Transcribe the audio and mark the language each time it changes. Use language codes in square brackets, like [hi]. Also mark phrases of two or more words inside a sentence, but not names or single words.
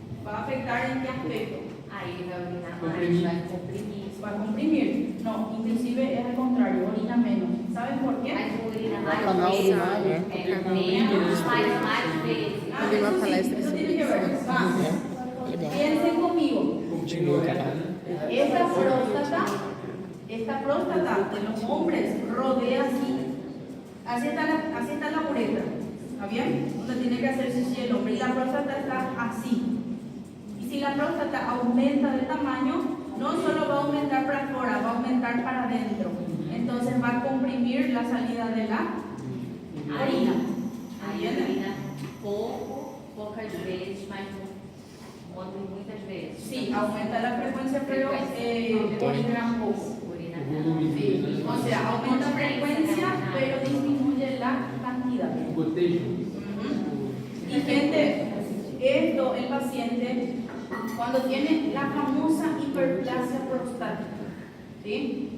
[es] ¿Va a afectar en qué aspecto? [pt] Aí ele vai urinar mais, Comprimir. vai comprimir. [es] Va a comprimir. No, inclusive es al contrario, orina menos. ¿Saben por qué? [pt] Mas urina Canal mais vezes, urinário, né? menos, mas mais vezes. Ah, Teve uma [es] eso sí, [pt] palestra [es] eso [pt] sobre [es] tiene que ver. [pt] isso. [es] Va. [pt] Legal. [es] Piensen conmigo. [pt] Continua, cara. [es] Esta próstata de los hombres rodea así. Así está la uretra. ¿Está bien? Donde tiene que hacer xixi el hombre. Y la próstata está así. Y si la próstata aumenta de tamaño, no solo va a aumentar para afuera, va a aumentar para adentro. Entonces va a comprimir la salida de la orina. [pt] Aí urina poucas vezes, mas muitas vezes. [es] Sí, aumenta la frecuencia, pero orina poco. [pt] Urina [es] Sí, o sea, aumenta frecuencia, pero disminuye la cantidad. [pt] Gotejo. [es] Y gente, esto el paciente cuando tiene la famosa hiperplasia prostática, ¿sí?